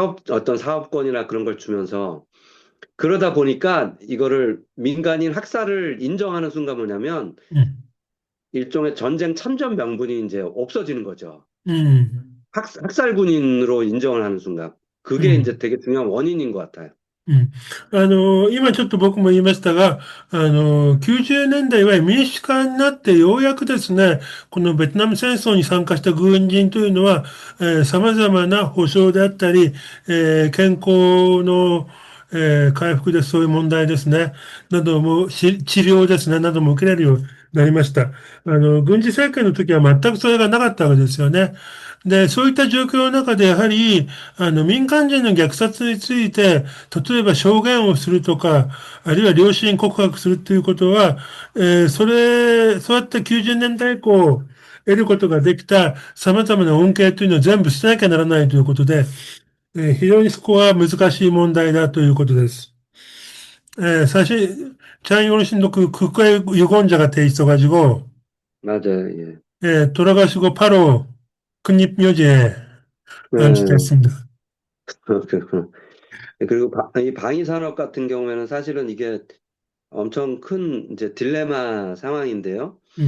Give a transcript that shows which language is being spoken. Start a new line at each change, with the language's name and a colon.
Korean: 어떤 사업권이나 그런 걸 주면서 그러다 보니까 이거를 민간인 학살을 인정하는 순간 뭐냐면 음, 일종의 전쟁 참전 명분이 이제 없어지는 거죠. 음, 학살 군인으로 인정을 하는 순간. 그게 이제 음. 되게 중요한 원인인 것 같아요. うん。
Japanese: 今ちょっと僕も言いましたが、90年代は民主化になってようやくですね、このベトナム戦争に参加した軍人というのは、様々な保障であったり、健康の、回復でそういう問題ですね、なども、治療ですね、なども受けられるようになりました。軍事政権の時は全くそれがなかったわけですよね。で、そういった状況の中で、やはり、民間人の虐殺について、例えば証言をするとか、あるいは良心告白するということは、そうやって90年代以降、得ることができた様々な恩恵というのを全部捨てなきゃならないということで、非常にそこは難しい問題だということです。
Korean: 사실, 장어르신도 국가의 유권자가 돼 있어가지고, 맞아요. 예. 돌아가시고 바로 국립묘지에 네. 안식했습니다. 그렇구나. 그리고 이 방위 산업 같은 경우에는 사실은 이게 엄청 큰 이제 딜레마 상황인데요.